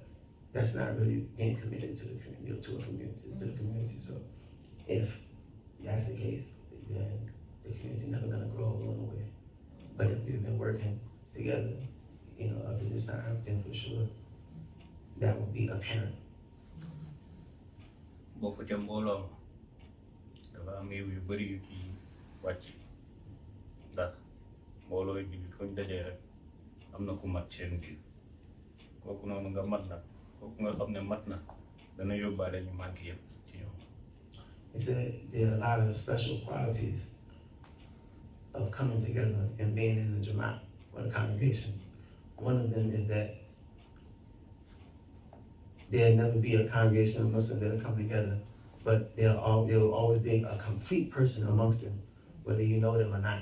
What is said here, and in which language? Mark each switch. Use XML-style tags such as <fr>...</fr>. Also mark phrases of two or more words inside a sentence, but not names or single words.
<en>That's not really being committed to the community, to the community. So if that's the case, then the community never gonna grow along the way. But if we've been working together, up to this time, then for sure that will be apparent.</en> <wo>boo fa ca mbooloo dafa am yu bëri yu ci wàcc ndax mbooloo yi fu ñu dajee rek am na ku mat seen biir kooku noonu nga mat na kooku nga xam ne mat na dana yóbbaale ñu manqué yëpp ci ñoom.</wo> <en>He said there are a lot of special qualities of coming together and being in the Jamaat or the congregation. One of them is that there'll never be a congregation of Muslims that'll come together, but there will always be a complete person amongst them, whether you know them or not.</en>